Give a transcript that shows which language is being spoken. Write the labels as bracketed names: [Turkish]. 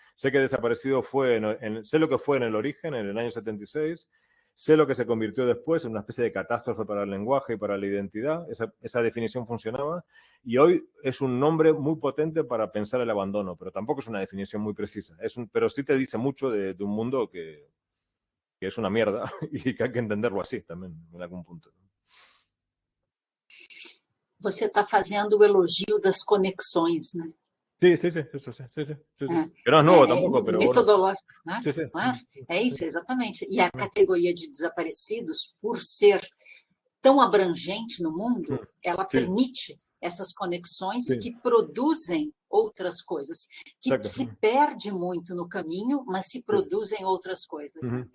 [Spanish] Sé que desaparecido sé lo que fue en el origen, en el año 76, sé lo que se convirtió después en una especie de catástrofe para el lenguaje y para la identidad. Esa definición funcionaba. Y hoy es un nombre muy potente para pensar el abandono, pero tampoco es una definición muy precisa. Pero sí te dice mucho de un mundo que es una mierda y que hay que entenderlo así también, en algún punto. [Portuguese] Você está fazendo o elogio das conexões, né? [Spanish] Sí. Que no es nuevo tampoco, pero [Portuguese] metodológico, né? [Spanish] Sí. [Portuguese] Claro, é isso, exatamente. E a categoria de desaparecidos, por ser tão abrangente no mundo, ela permite essas conexões que produzem outras coisas, que se perde muito no caminho, mas se produzem outras coisas. Né?